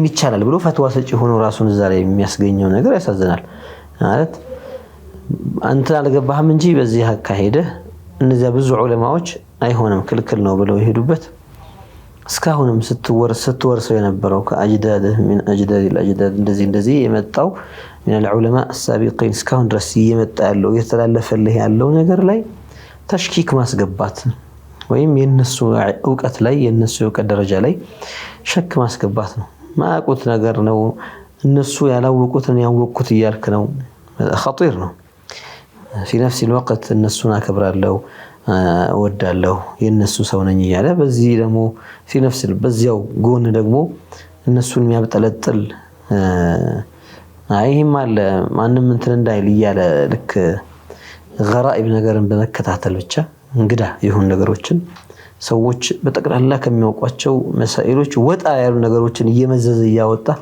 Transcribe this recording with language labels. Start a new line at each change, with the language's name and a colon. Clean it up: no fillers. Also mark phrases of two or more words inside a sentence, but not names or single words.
Amharic: ይቻላል ብሎ ፈትዋ ሰጪ ሆኖ ራሱን እዛ ላይ የሚያስገኘው ነገር ያሳዝናል። ማለት አንተ አልገባህም እንጂ በዚህ አካሄደ እነዚያ ብዙ ዑለማዎች አይሆንም ክልክል ነው ብለው ይሄዱበት እስካሁንም ስትወርሰው የነበረው ከአጅዳድ ምን አጅዳድ الأجداد እንደዚህ የመጣው
Arabic: من العلماء السابقين
Amharic: እስካሁን ድረስ እየመጣ ያለው እየተላለፈልህ ያለው ነገር ላይ ተሽኪክ ማስገባት ወይም የነሱ ዕውቀት ላይ የነሱ ዕውቀት ደረጃ ላይ ሸክ ማስገባት ነው። ማያውቁት ነገር ነው እነሱ ያላወቁትን ያወቁት እያልክ ነው። خطير ነው።
Arabic: في نفس الوقت
Amharic: እነሱን አከብራለሁ እወዳለሁ የነሱ ሰው ነኝ እያለ በዚህ ደግሞ
Arabic: في نفس
Amharic: በዚያው ጎን ደግሞ እነሱን የሚያብጠለጥል አይህም አለ ማንንም እንትን እንዳይል እያለ ልክ غرائب ነገርን በመከታተል ብቻ እንግዳ ይሁን ነገሮችን ሰዎች በጠቅላላ ከሚያውቋቸው መሳኢሎች ወጣ ያሉ ነገሮችን እየመዘዘ ያወጣ